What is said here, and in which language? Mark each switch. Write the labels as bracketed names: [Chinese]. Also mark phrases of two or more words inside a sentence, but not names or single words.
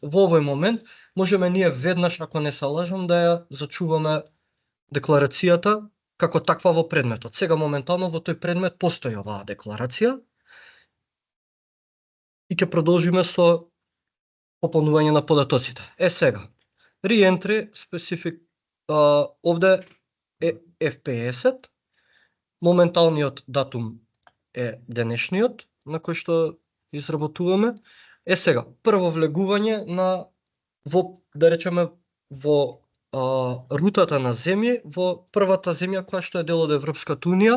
[Macedonian] Во овој момент можеме ние веднаш, ако не се лажам, да ја зачуваме декларацијата како таква во предметот. Сега моментално во тој предмет постои оваа декларација и ќе продолжиме со пополнување на податоците. Сега, [English] re-entry specific, [Macedonian] овде е FPS-ет, моменталниот датум е денешниот, на кој што изработуваме. Сега, прво влегување да речеме, во рутата на земји, во првата земја која што е дел од Европската Унија.